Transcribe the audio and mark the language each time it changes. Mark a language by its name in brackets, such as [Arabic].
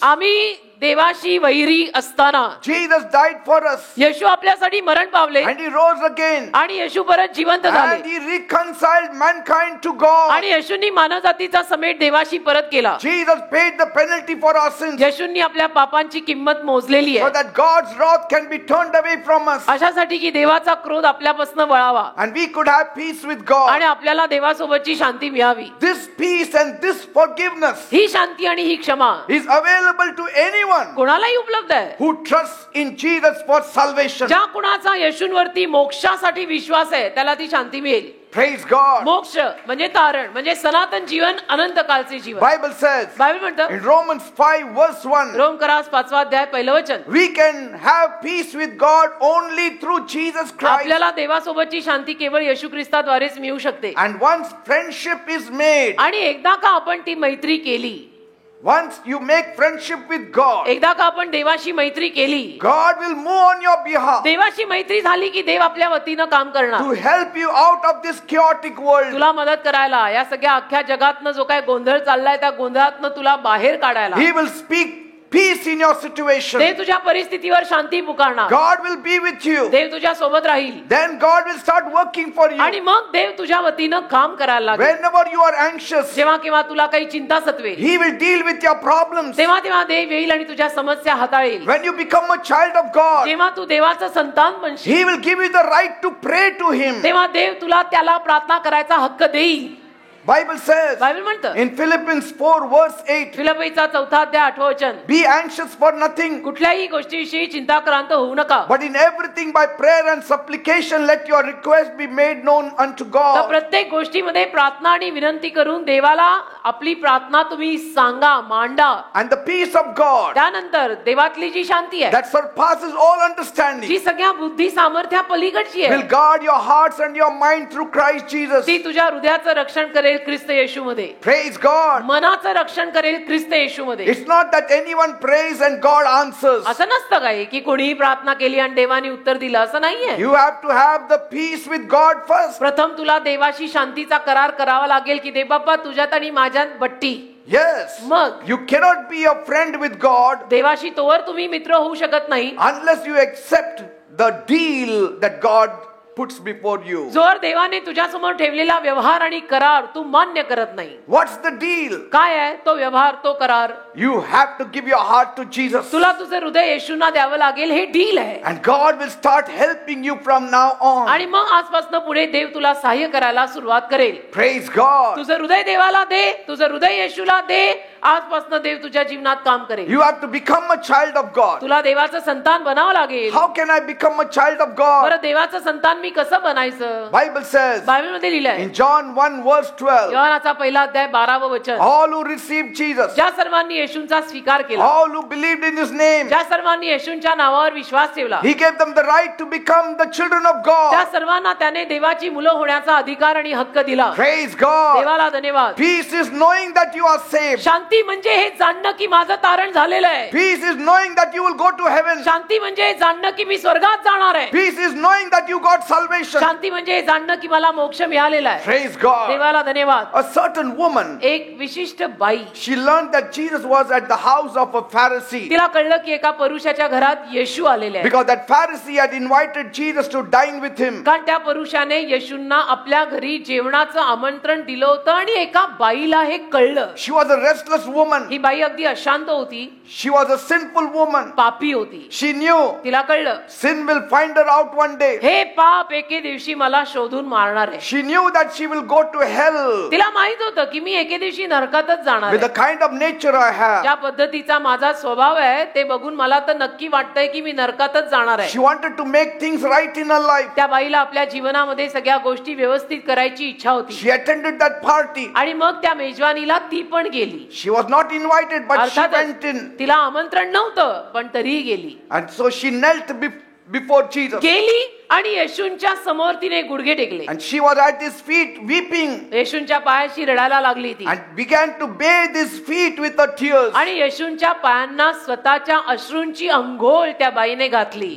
[Marathi] आम्ही देवाशी वैरी असताना [English] Jesus died for us. [Marathi] येशू आपल्यासाठी मरण पावले [English] And he rose again. [Marathi] आणि येशू परत जिवंत [English] And [Marathi] झाले [English] he reconciled mankind to God. [Marathi] आणि येशूंनी मानवजातीचा समेट देवाशी परत केला. [English] Jesus paid the penalty for our sins [Marathi] येशूंनी आपल्या पापांची किंमत मोजलेली [English] so [Marathi] आहे [English] that God's wrath can be turned away from us. [Marathi] अशासाठी की देवाचा क्रोध आपल्यापासून वळावा [English] And we could have peace with God. [Marathi] आणि आपल्याला देवासोबतची शांती मिळावी. [English] This peace and this forgiveness [Marathi] ही शांती आणि ही क्षमा [English] is available to anyone [Marathi] कोणालाही उपलब्ध आहे [English] who trusts in Jesus for salvation. [Marathi] ज्या कुणाचा येशूंवरती मोक्षासाठी विश्वास आहे त्याला ती शांती मिळेल. [English] Praise God. [Marathi] मोक्ष म्हणजे तारण म्हणजे सनातन जीवन अनंत कालचे जीवन. [English] Bible says [Marathi] बायबल म्हणतं [English] in Romans 5 verse 1, [Marathi] रोमकरास 5 अध्याय 1 वचन. [English] we can have peace with God only through Jesus Christ. [Marathi] आपल्याला देवासोबतची शांती केवळ येशू ख्रिस्ताद्वारेच मिळू शकते. [English] And once friendship is made, [Marathi] आणि एकदा का आपण ती मैत्री केली, [English] once you make friendship with God, [Marathi] एकदा का आपण देवाशी मैत्री केली, [English] God will move on your behalf [Marathi] देवाशी मैत्री झाली की देव आपल्या वतीनं काम करणार. [English] to help you out of this chaotic world. [Marathi] तुला मदत करायला या सगळ्या अख्ख्या जगातनं जो काय गोंधळ चाललाय त्या गोंधळातनं तुला बाहेर काढायला [English] He will speak peace in your situation. [Marathi] देव तुझ्या परिस्थितीवर शांती पुकारणार. [English] God will be with you. [Marathi] देव तुझ्या सोबत राहील [English] Then God will start working for [Marathi] आणि [English] you. [Marathi] मग देव तुझ्या वतीनं काम करायला लागेल. [English] Whenever you are anxious, [Marathi] जेव्हा केव्हा तुला काही चिंता सत्वे [English] He will deal with your problems. [Marathi] तेव्हा तेव्हा देव येईल आणि तुझ्या समस्या हाताळेल. [English] When you become a child of God, [Marathi] जेव्हा तू देवाचं संतान बनशील [English] He will give you the right to pray to Him. [Marathi] तेव्हा देव तुला त्याला प्रार्थना करायचा हक्क देईल. [English] Bible says [Marathi] बायबल म्हणतं [English] in Philippians 4 verse 8, [Marathi] फिलिप्पीचा 4 अध्याय 8 वचन. [English] be anxious for nothing, [Marathi] कुठल्याही गोष्टीविषयी चिंताक्रांत होऊ नका, [English] but in everything by prayer and supplication let your request be made known unto [Marathi] तर [English] God. [Marathi] प्रत्येक गोष्टीमध्ये प्रार्थना आणि विनंती करून देवाला आपली प्रार्थना तुम्ही सांगा, मांडा. [English] And the peace of God [Marathi] त्यानंतर देवातली जी शांती आहे [English] that surpasses all understanding [Marathi] जी सगळ्या बुद्धी सामर्थ्या पलीकडची [English] will [Marathi] आहे [English] guard your hearts and your mind through Christ Jesus. [Marathi] ती तुझ्या हृदयाचं रक्षण करेल ख्रिस्त येशूमध्ये. [English] Praise God. [Marathi] मनाचं रक्षण करेल ख्रिस्त येशूमध्ये. [English] It's not that anyone prays and God answers. [Marathi] असं नसतं काय की कोणीही प्रार्थना केली आणि देवाने उत्तर दिलं, असं नाहीये. [English] You have to have the peace with God first. [Marathi] प्रथम तुला देवाशी शांतीचा करार करावा लागेल की देव बाप्पा तुझ्यात आणि माझ्यात बट्टी. [English] Yes. [Marathi] मग [English] You cannot be a friend with God [Marathi] देवाशी तोवर तुम्ही मित्र होऊ शकत नाही [English] unless you accept the deal that God puts before you. [Marathi] जोर देवाने तुझ्यासमोर ठेवलेला व्यवहार आणि करार तू मान्य करत नाही. [English] What's the deal? [Marathi] काय आहे तो व्यवहार, तो करार? [English] You have to give your heart to Jesus. [Marathi] तुला तुझे हृदय येशूंना द्यावं लागेल, हे डील आहे. [English] And God will start helping you from now on. [Marathi] आणि मग आजपासून पुढे देव तुला सहाय्य करायला सुरुवात करेल. [English] Praise God. [Marathi] तुझं हृदय देवाला दे, तुझं हृदय येशूला दे. आजपासून देव तुझ्या जीवनात काम करेल. [English] You have to become a child of God. [Marathi] तुला देवाचं संतान बनावं लागेल. [English] How can I become a child of God? [Marathi] बरं देवाचं संतान मी कसं बनायचं? [English] Bible says [Marathi] बायबल मध्ये लिहिलंय [English] in John 1 verse 12, [Marathi] योहानाचा 1 अध्याय 12 वचन. [English] all who received Jesus, [Marathi] ज्या सर्वांनी येशूंचा स्वीकार केला, [English] all who believed in His name, [Marathi] ज्या सर्वांनी येशूंच्या नावावर विश्वास ठेवला, [English] He gave them the right to become the children of [Marathi] त्या [English] God. [Marathi] सर्वांना त्याने देवाची मुलं होण्याचा अधिकार आणि हक्क दिला. [English] Praise God. [Marathi] देवाला धन्यवाद. [English] Peace is knowing that you are saved. [Marathi] शांती म्हणजे हे जाणणं की माझं तारण झालेलं आहे. [English] Peace is knowing that you will go to heaven. [Marathi] शांती म्हणजे हे जाणणं की मी स्वर्गात जाणार आहे. [English] Peace is knowing that you got salvation. [Marathi] शांती म्हणजे हे जाणणं की मला मोक्ष मिळालेला आहे. [English] Praise God. [Marathi] देवाला धन्यवाद. [English] A certain woman, [Marathi] एक विशिष्ट बाई, [English] she learned that Jesus was at the house of a Pharisee [Marathi] तिला कळलं की एका पुरुषाच्या घरात येशू आलेले आहे. [English] because that Pharisee had invited Jesus to dine with him. [Marathi] कारण त्या पुरुषाने येशूंना आपल्या घरी जेवणाचं आमंत्रण दिलं होतं आणि एका बाईला हे कळलं. [English] She was a restless woman. [Marathi] ही बाई अगदी अशांत होती, [English] She was a sinful woman. [Marathi] पापी होती. [English] She knew [Marathi] तिला कळलं [English] sin will find her out one day. [Marathi] हे पाप एके दिवशी मला शोधून मारणार आहे. [English] She knew that she will go to hell [Marathi] तिला माहित होतं की मी एके दिवशी नरकातच जाणार [English] with [Marathi] आहे. [English] the kind of nature I have. [Marathi] ज्या पद्धतीचा माझा स्वभाव आहे ते बघून मला तर नक्की वाटतंय की मी नरकातच जाणार आहे. [English] She wanted to make things right in her life. [Marathi] त्या बाईला आपल्या जीवनामध्ये सगळ्या गोष्टी व्यवस्थित करायची इच्छा होती. [English] She attended that party. [Marathi] आणि मग त्या मेजवानीला ती पण गेली. [English] She was not invited, but she went [Marathi] अर्थातच [English] in. [Marathi] तिला आमंत्रण नव्हतं पण तरीही गेली. [English] And so she knelt before Jesus. [Marathi] गेली आणि येशूंच्या समोर तिने गुडघे टेकले [English] And she was at his feet weeping [Marathi] येशूंच्या पायाशी रडायला लागली ती [English] and began to bathe his feet with her tears. [Marathi] आणि येशूंच्या पायांना स्वतःच्या अश्रूंची अंघोळ त्या बाईने घातली